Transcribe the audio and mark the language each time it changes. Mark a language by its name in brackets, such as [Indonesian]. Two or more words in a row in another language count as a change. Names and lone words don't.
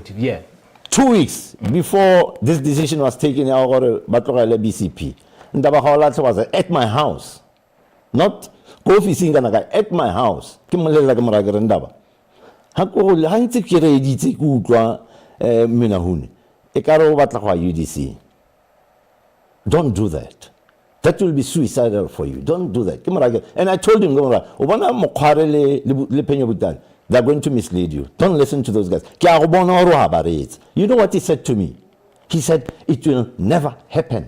[English] Yeah. 2 weeks before this decision was taken, BCP, Ndabahawala was at my house. Not Kofi Singanaga, at my house. [Tswana] Hantse ke re editse ke utlwa menahune e ka re o batla go UDC. [English] Don't do that. That will be suicidal for you. Don't do that. And I told him, they're going to mislead you. Don't listen to those guys. You know what he said to me? He said, it will never happen.